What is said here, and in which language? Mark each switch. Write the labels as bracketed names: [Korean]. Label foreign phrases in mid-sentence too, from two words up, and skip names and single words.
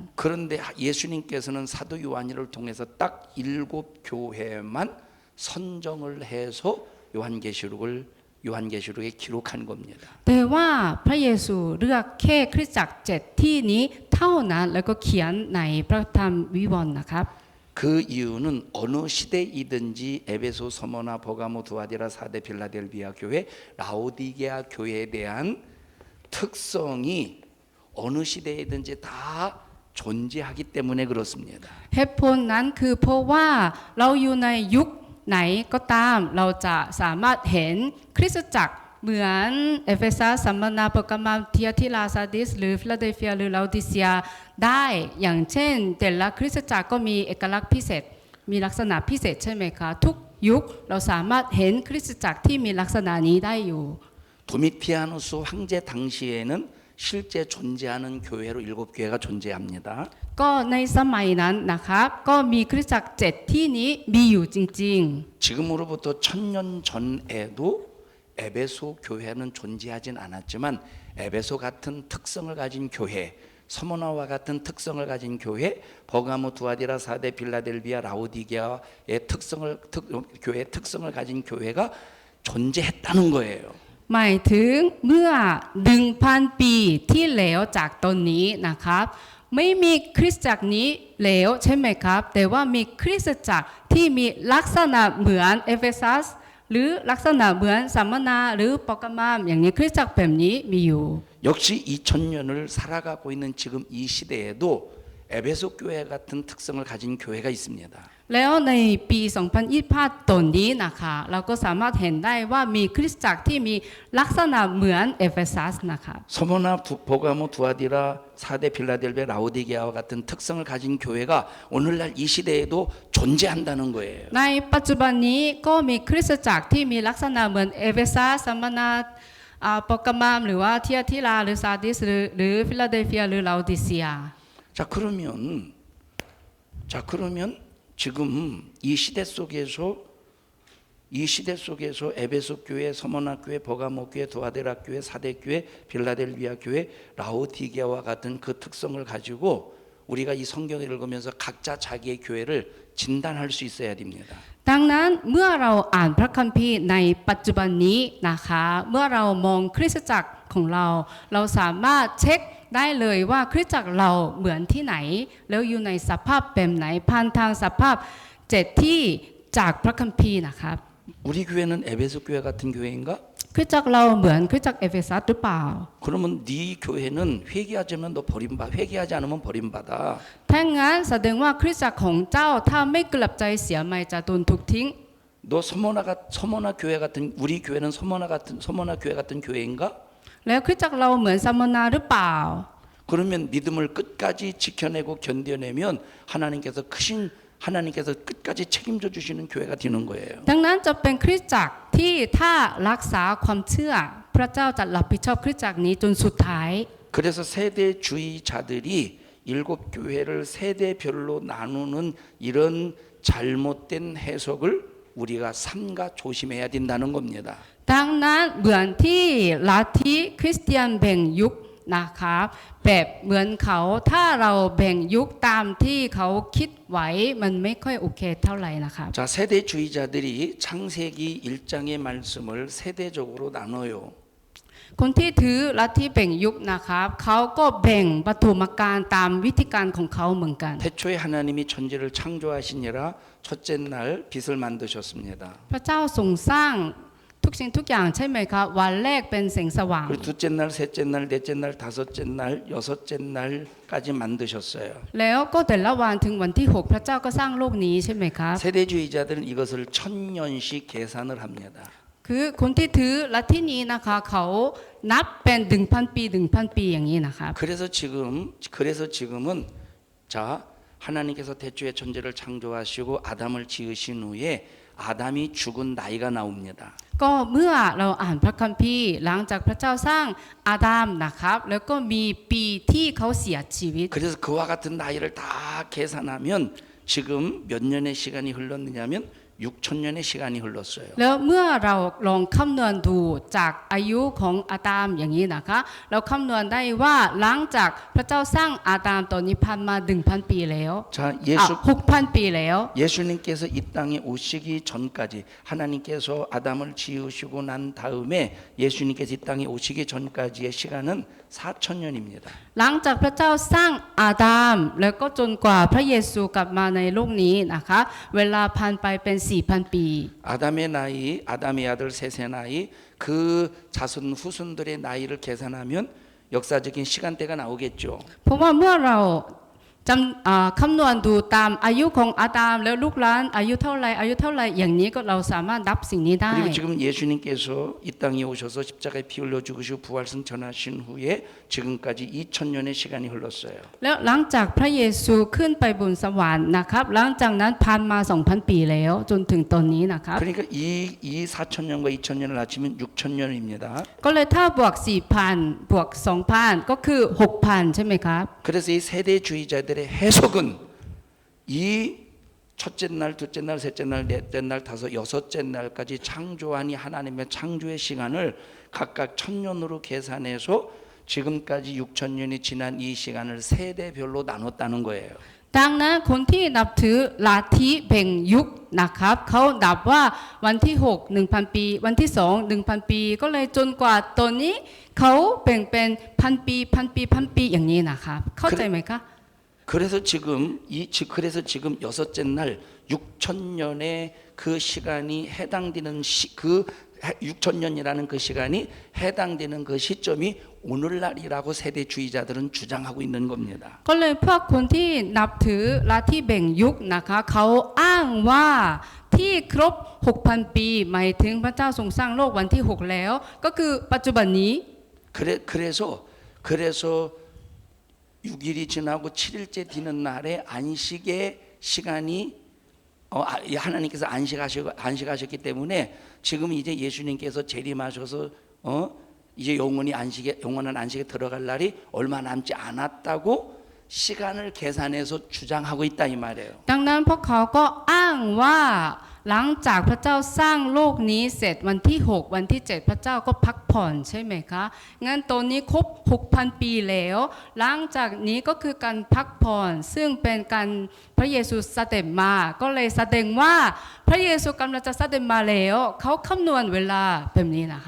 [Korean] 그런데 예수님께서는 사도 요한이를 통해서 딱 7교회만 선정을 해서 요한계시록에 기록한 겁니다. [Thai] แต่ว่าพระเยซูเลือกแค่คริสตจักร7ที่นี้เท่านั้นแล้วก็เขียนในพระธรรมวิวรณ์นะครับ [Korean] 그 이유는 어느 시대이든지 에베소, 서머나, 버가모, 두아디라, 사데, 빌라델비아 교회, 라오디게아 교회에 대한 특성이 어느 시대이든지 다 존재하기 때문에 그렇습니다. [Thai] เหตุผลนั้นคือเพราะว่าเราอยู่ในยุคไหนก็ตามเราจะสามารถเห็นคริสตจักรเหมือนเอเฟซัสสัมมนาเปอร์กามัมเทียทิลาซาดิสหรือฟิลาเดลเฟียหรือลาโอดิเซียได้อย่างเช่นแต่ละคริสตจักรก็มีเอกลักษณ์พิเศษมีลักษณะพิเศษใช่ไหมคะทุกยุคเราสามารถเห็นคริสตจักรที่มีลักษณะนี้ได้อยู่ [Korean] 도미티아누스 황제 당시에는 실제 존재하는 교회로 7교회가 존재합니다. [Thai] ก็ในสมัยนั้นนะครับก็มีคริสตจักร7ที่นี้มีอยู่จริง [Korean] 지금으로부터 1000년 전에도 에베소 교회는 존재하진 않았지만 에베소 같은 특성을 가진 교회, 서머나와 같은 특성을 가진 교회, 버가모, 두아디라, 사데, 빌라델비아, 라오디게아의 교회의 특성을 가진 교회가 존재했다는 거예요. [Thai] ๆหมายถึงเมื่อ 1,000 ปีที่แล้วจากตอนนี้นะครับไม่มีคริสตจักรนี้แล้วใช่ไหมครับแต่ว่ามีคริสตจักรที่มีลักษณะเหมือนเอเฟซัสหรือลักษณะเหมือนสัมมนาหรือปกมามอย่างนี้คริสตจักรแบบนี้มีอยู่ [Korean] 역시 2000년을 살아가고 있는 지금 이 시대에도 에베소 교회 같은 특성을 가진 교회가 있습니다. [Thai] แล้วในปี 2025 ตอนนี้นะคะเราก็สามารถเห็นได้ว่ามีคริสตจักรที่มีลักษณะเหมือนเอเฟซัสนะคะ [Korean] 서머나, 버가모, 두아디라, 사데, 빌라델베, 라오디게아와 같은 특성을 가진 교회가 오늘날 이 시대에도 존재한다는 거예요. [Thai] ในปัจจุบันนี้ก็มีคริสตจักรที่มีลักษณะเหมือนเอเฟซัสสัมมนาปกมามหรือว่าเทียทิลาหรือซาร์ดิสหรือฟิลาเดลเฟียหรือลาโอดิเซีย [Korean] 자 그러면 지금 이 시대 속에서 에베소 교회, 서머나 교회, 버가모 교회, 두아데라 교회, 사데 교회, 빌라델비아 교회, 라오디게아와 같은 그 특성을 가지고 우리가 이 성경을 읽으면서 각자 자기의 교회를 진단할 수 있어야 됩니다. [Thai] ดังนั้นเมื่อเราอ่านพระคัมภีร์ในปัจจุบันนี้นะคะเมื่อเรามองคริสตจักรของเราสามารถเช็คได้เลยว่าคริสตจักรเราเหมือนที่ไหนแล้วอยู่ในสภาพแบบไหนผ่านทางสภาพ7ที่จากพระคัมภีร์นะครับ [Korean] 우리 교회는 에베소 교회 같은 교회인가? [Thai] คริสตจักรเราเหมือนคริสตจักรเอเฟซัสหรือเปล่า [Korean] 그러면 네 교회는 회개하지 않으면 버림받아. [Thai] ถ้างั้นแสดงว่าคริสตจักรของเจ้าถ้าไม่กลับใจเสียไม่จะโดนถูกทิ้ง [Korean] 너 서머나 교회 같은 우리 교회는 서머나 교회 같은 교회인가? [Thai] แล้วคริสตจักรเราเหมือนซัมมนาหรือเปล่า [Korean] 그러면 믿음을 끝까지 지켜내고 견뎌내면 하나님께서 끝까지 책임져 주시는 교회가 되는 거예요. [Thai] ดังนั้นจะเป็นคริสตจักรที่ถ้ารักษาความเชื่อพระเจ้าจะรับผิดชอบคริสตจักรนี้จนสุดท้าย [Korean] 그래서 세대주의자들이 7교회를 세대별로 나누는 이런 잘못된 해석을 우리가 삼가 조심해야 된다는 겁니다. [Thai] ดังนั้นเหมือนที่ลัทธิคริสเตียนแบ่งยุคนะครับแบบเหมือนเขาถ้าเราแบ่งยุคตามที่เขาคิดไว้มันไม่ค่อยโอเคเท่าไหร่นะครับ [Korean] 자, 세대주의자들이 창세기 1장의 말씀을 세대적으로 나눠요. [Thai] คนที่ถือลัทธิแบ่งยุคนะครับเขาก็แบ่งปฐมกาลตามวิธีการของเขาเหมือนกัน [Korean] 태초에 하나님이 천지를 창조하시니라 첫째 날 빛을 만드셨습니다. [Thai] พระเจ้าทรงสร้างทุกสิ่งทุกอย่างใช่ไหมคะวันแรกเป็นแสงสว่าง [Korean] 그리고 둘째 날, 셋째 날, 넷째 날, 다섯째 날, 여섯째 날까지 만드셨어요. [Thai] แล้วก็แต่ละวันถึงวันที่ 6 พระเจ้าก็สร้างโลกนี้ใช่ไหมครับ [Korean] 세대주의자들은 이것을 천년씩 계산을 합니다. [Thai] คือคนที่ถือลัทธินี้นะคะเขานับเป็น 1,000 ปี 1,000 ปีอย่างนี้นะครับ [Korean] 그래서 지금은 자 하나님께서 태초에 천지를 창조하시고 아담을 지으신 후에 아담이 죽은 나이가 나옵니다. [Thai] ก็เมื่อเราอ่านพระคัมภีร์หลังจากพระเจ้าสร้างอาดัมนะครับแล้วก็มีปีที่เขาเสียชีวิต [Korean] 그래서 그와 같은 나이를 다 계산하면 지금 몇 년의 시간이 흘렀느냐면 6천년의 시간이 흘렀어요. [Thai] แล้วเมื่อเราลองคำนวณดูจากอายุของอาดัมอย่างนี้นะคะเราคำนวณได้ว่าหลังจากพระเจ้าสร้างอาดัมตอนนี้ผ่านมา 1,000 ปีแล้ว [Korean] 자, 예수 [Thai] 6,000 ปีแล้ว [Korean] 예수님께서 이 땅에 오시기 전까지 하나님께서 아담을 지으시고 난 다음에 예수님께서 이 땅에 오시기 전까지의 시간은 4천년입니다. [Thai] หลังจากพระเจ้าสร้างอาดัมแล้วก็จนกว่าพระเยซูกลับมาในโลกนี้นะคะเวลาผ่านไปเป็น 4,000 ปี [Korean] 아담의 나이, 아담의 아들 셋의 나이, 그 자손 후손들의 나이를 계산하면 역사적인 시간대가 나오겠죠. [Thai] เพราะว่าเมื่อเราคำนวณดูตามอายุของอาดัมแล้วลูกหลานอายุเท่าไรอย่างนี้ก็เราสามารถนับสิ่งนี้ได้ [Korean] 그리고 지금 예수님께서 이 땅에 오셔서 십자가에 피 흘려 죽으시고 부활승 전하신 후에 지금까지 2000년의 시간이 흘렀어요. [Thai] แล้วหลังจากพระเยซูขึ้นไปบนสวรรค์นะครับหลังจากนั้นผ่านมา 2,000 ปีแล้วจนถึงตอนนี้นะครับ [Korean] 그러니까 이 4천년과 2000년을 합치면 6천년입니다. [Thai] ก็เลยถ้าบวก 4,000 บวก 2,000 ก็คือ 6,000 ใช่ไหมครับ [Korean] 그래서 이 세대주의자들의 해석은 이 첫째 날, 둘째 날, 셋째 날, 넷째 날, 다섯, 여섯째 날까지 창조하니 하나님의 창조의 시간을 각각 1000년으로 계산해서 지금까지 6천년이 지난 이 시간을 세대별로 나눴다는 거예요. [Thai] ดังนั้นคนที่นับถือลัทธิแบ่งยุคนะครับเขานับว่าวันที่ 6 1,000 ปีวันที่ 2 1,000 ปีก็เลยจนกว่าตอนนี้เขาแบ่งเป็น 1,000 ปี 1,000 ปี 1,000 ปีอย่างนี้นะครับเข้าใจไหมคะ [Korean] 그래서 지금 여섯째 날 6천년의 그 시간이 해당되는 그 6천년이라는 그 시간이 해당되는 그 시점이 오늘날이라고 세대주의자들은 주장하고 있는 겁니다. [Thai] ก็เลยพวกคนที่นับถือลัทธิแบ่งยุคนะคะเขาอ้างว่าที่ครบ 6,000 ปีหมายถึงพระเจ้าทรงสร้างโลกวันที่ 6 แล้วก็คือปัจจุบันนี้ [Korean] 그래서 6일이 지나고 7일째 되는 날에 안식의 시간이 하나님께서 안식하셨기 때문에 지금 이제 예수님께서 재림하셔서 이제 영원한 안식에 들어갈 날이 얼마 남지 않았다고 시간을 계산해서 주장하고 있다 이 말이에요. [Thai] ดังนั้นพวกเขาก็อ้างว่าหลังจากพระเจ้าสร้างโลกนี้เสร็จวันที่ 6 วันที่ 7 พระเจ้าก็พักผ่อนใช่ไหมคะงั้นตอนนี้ครบ 6,000 ปีแล้วหลังจากนี้ก็คือการพักผ่อนซึ่งเป็นการพระเยซูเสด็จมาก็เลยแสดงว่าพระเยซูกำลังจะเสด็จมาแล้วเขาคำนวณเวลาแบบนี้นะคะ